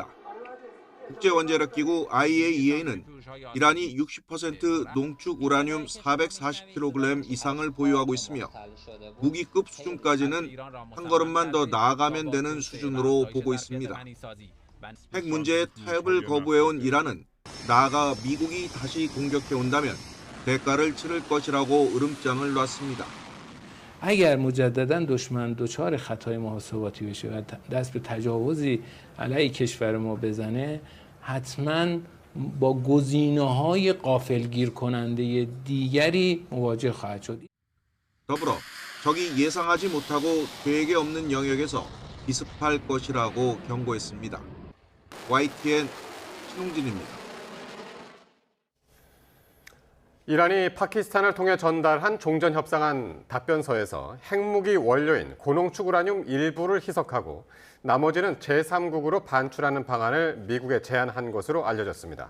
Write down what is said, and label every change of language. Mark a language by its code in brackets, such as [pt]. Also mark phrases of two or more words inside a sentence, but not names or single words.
[ko] 국제원자력기구 IAEA는 이란이 60% 농축 우라늄 440kg 이상을 보유하고 있으며 무기급 수준까지는 한 걸음만 더 나아가면 되는 수준으로 보고 있습니다. 핵 문제의 타협을 거부해온 이란은 나아가 미국이 다시 공격해온다면 대가를 치를 것이라고 으름장을 놨습니다. [fa] اگر مجددا دشمن دچار خطای محاسباتی بشه و دست به تجاوزی علیه کشور ما بزنه، حتما با گزینه‌های غافلگیر کننده دیگری مواجه خواهد شد. [ko] 더불어 적이 예상하지 못하고 계획에 없는 영역에서 기습할 것이라고 경고했습니다. YTN 신홍진입니다. 이란이 파키스탄을 통해 전달한 종전협상안 답변서에서 핵무기 원료인 고농축 우라늄 일부를 희석하고 나머지는 제3국으로 반출하는 방안을 미국에 제안한 것으로 알려졌습니다.